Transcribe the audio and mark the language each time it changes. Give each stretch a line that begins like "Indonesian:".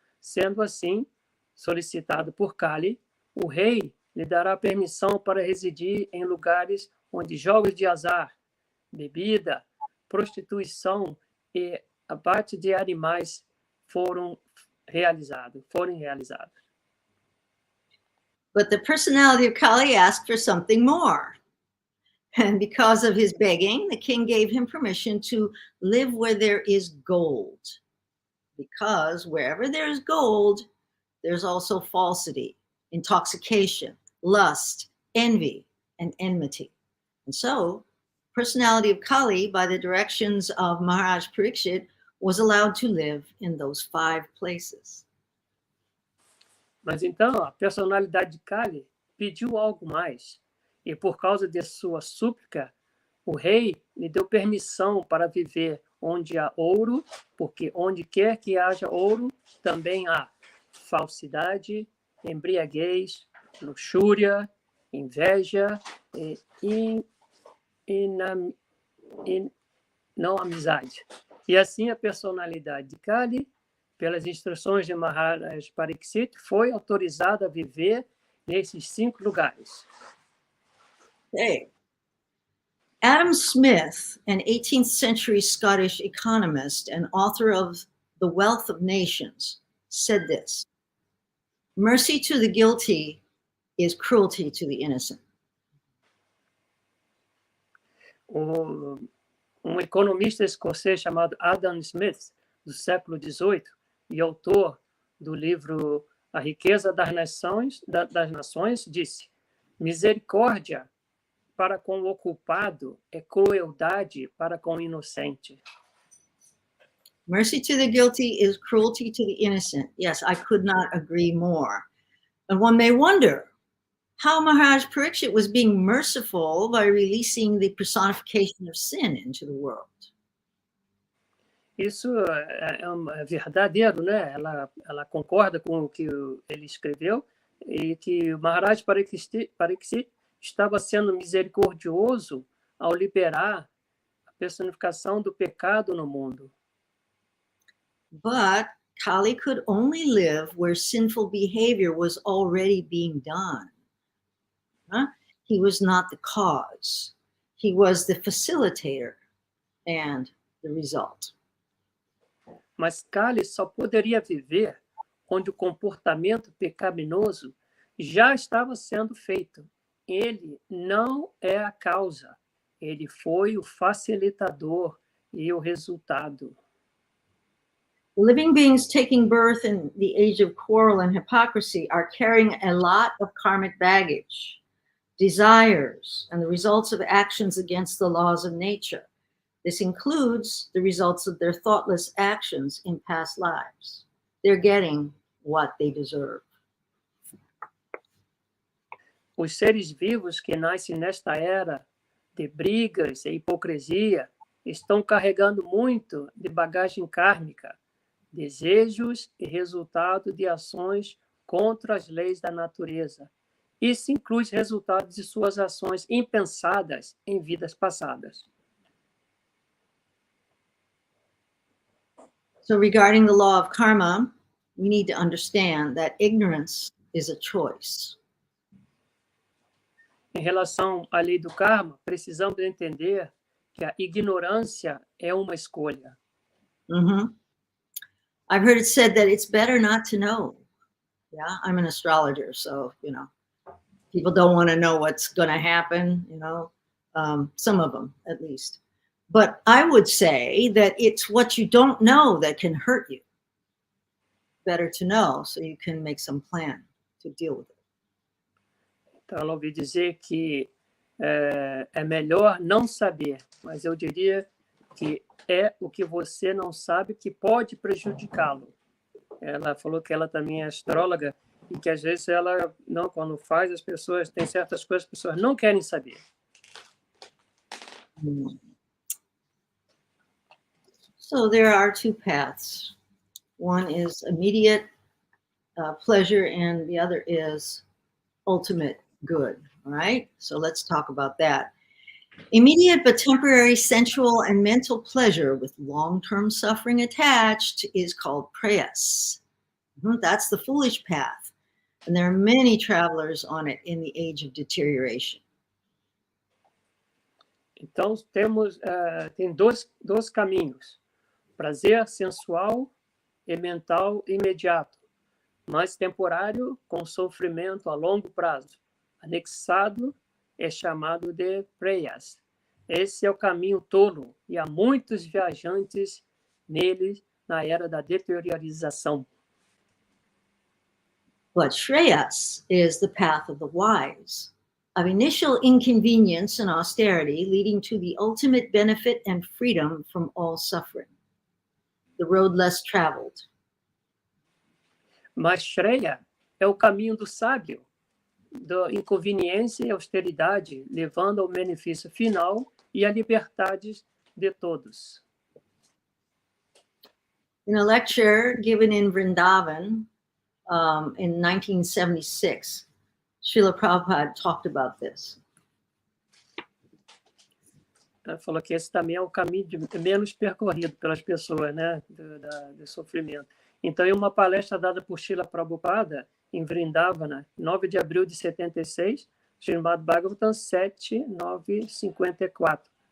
Portuguese: Sendo assim, solicitado por Kali, o rei lhe dará permissão para residir em lugares onde jogos de azar, bebida, prostituição e abate de animais forem realizados.
English: But the personality of Kali asked for something more. And because of his begging, the king gave him permission to live where there is gold. Because wherever there is gold, there's also falsity, intoxication, lust, envy, and enmity. And so, personality of Kali, by the directions of Mahārāja Parīkṣit, was allowed to live in those 5 places.
Portuguese: Mas então, a personalidade de Kali pediu algo mais. E por causa de sua súplica, o rei lhe deu permissão para viver onde há ouro, porque onde quer que haja ouro, também há falsidade, embriaguez, luxúria, inveja e não amizade. E assim a personalidade de Kali, pelas instruções de Mahārāja Parīkṣit, foi autorizada a viver nesses 5 lugares.
English: Okay. Adam Smith, an 18th century Scottish economist and author of The Wealth of Nations, said this: "Mercy to the guilty is cruelty to the innocent."
Portuguese: Economista escocês chamado Adam Smith, do século XVIII, e autor do livro A Riqueza das Nações, disse: misericórdia para com o culpado é crueldade para com o inocente.
English: Mercy to the guilty is cruelty to the innocent. Yes, I could not agree more. And one may wonder how Mahārāja Parīkṣit was being merciful by releasing the personification of sin into the world.
Portuguese: Isso é verdadeiro, né? Ela concorda com o que ele escreveu e que o Mahārāja Parīkṣit estava sendo misericordioso ao liberar a personificação do pecado no mundo.
English: But Kali could only live where sinful behavior was already being done. He was not the cause. He was the facilitator and the result.
Portuguese: Mas Kali só poderia viver onde o comportamento pecaminoso já estava sendo feito. Ele não é a causa, ele foi o facilitador e o resultado.
English: Living beings taking birth in the age of quarrel and hypocrisy are carrying a lot of karmic baggage, desires, and the results of actions against the laws of nature. This includes the results of their thoughtless actions in past lives. They're getting what they deserve.
Portuguese: Os seres vivos que nascem nesta era de brigas e hipocrisia estão carregando muito de bagagem kármica, desejos e resultado de ações contra as leis da natureza. Isso inclui os resultados de suas ações impensadas em vidas passadas.
English: So regarding the law of karma, we need to understand that ignorance is a choice.
Portuguese: Em relação à lei do karma, precisamos entender que a ignorância é uma escolha.
English: I've heard it said that it's better not to know. Yeah, I'm an astrologer, so, people don't want to know what's going to happen, some of them at least. But I would say that it's what you don't know that can hurt you. Better to know so you can make some plan to deal with it.
Portuguese: Então, ela ouviu dizer que é melhor não saber, mas eu diria que é o que você não sabe que pode prejudicá-lo. Ela falou que ela também é astróloga e que às vezes ela, quando faz, as pessoas, tem certas coisas que as pessoas não querem saber.
English: So there are 2 paths. One is immediate pleasure and the other is ultimate good, all right? So let's talk about that. Immediate but temporary sensual and mental pleasure with long-term suffering attached is called prayas. That's the foolish path. And there are many travelers on it in the age of deterioration.
Portuguese: Então, tem dois caminhos. Prazer sensual e mental imediato, mas temporário com sofrimento a longo prazo. Anexado é chamado de preyas. Esse é o caminho tolo e há muitos viajantes nele na era da deteriorização.
English: But Shreyas is the path of the wise, of initial inconvenience and austerity leading to the ultimate benefit and freedom from all suffering. The road less traveled.
Portuguese: Mas Shreya é o caminho do sábio, da inconveniência e austeridade, levando ao benefício final e à liberdade de todos.
English: In a lecture given in Vrindavan in 1976, Srila Prabhupada talked about this.
Portuguese: Ela falou que esse também é o caminho menos percorrido pelas pessoas, né, do sofrimento. Então, em uma palestra dada por Srila Prabhupada, em Vrindavana, 9 de abril de 76, Srimad Bhagavatam 7, 9, 54.